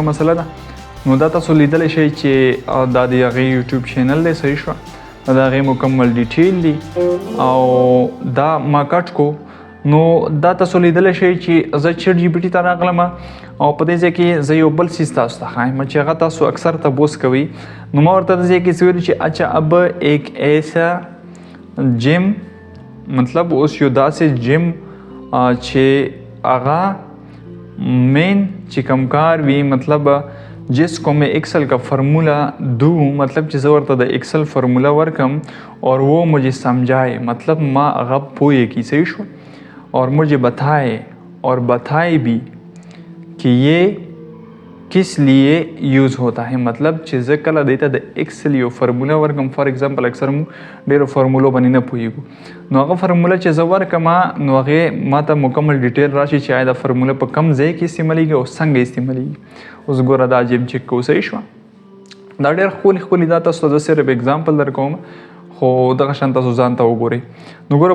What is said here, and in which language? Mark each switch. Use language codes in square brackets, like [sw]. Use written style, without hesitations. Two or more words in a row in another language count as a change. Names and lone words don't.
[ps] مسله ده نو دا تاسو لیدلی شئ چې دا د هغې یوټیوب چینل دی صحیح شوه د هغې مکمل ډیټیل دی او دا ما کټ کو نو دا تاسو لیدلی شئ چې زه چیټ جی پی ټي ته راغلم او په دې ځای کې زه یو بل څیز تاسو ته ښایم چې هغه تاسو اکثر تپوس کوئ نو ما ورته دې ځای کې څه ویلي چې [ur] اچھا اب ایک ایسا جم [ps] مطلب اوس یو داسې جم چې هغه مین چې کم کار وي مطلب [ur] جس کو میں ایکسل کا فارمولا دوں [ps] مطلب چې زه ورته د ایکسل فارمولا ورکم [ur] اور وہ مجھے سمجھائے [ps] مطلب ما هغه پوهه کی صحیح شو [ur] اور مجھے بتائے اور بتائے بھی کہ یہ کس لیے یوز ہوتا ہے [ps] مطلب چې زه کله دیته د ایکسل یو فارمولا ورکم [en] for example [ps] اکثر مو ډېرو فارمولو باندې نه پوهیږو نو هغه فارمولا چې زه ورکم نو هغې ما ته مکمل ډیټیل راشي چې آیا دا فارمولا په کم ځای کې استعمالیږي او څنګه استعمالیږي اوس ګوره دا جیم چیک کوو صحیح شوه دا ډېر ښکلي دا تاسو ته زه صرف اګزامپل در کوم خو دغه شان تاسو ځان ته وګورئ نو ګوره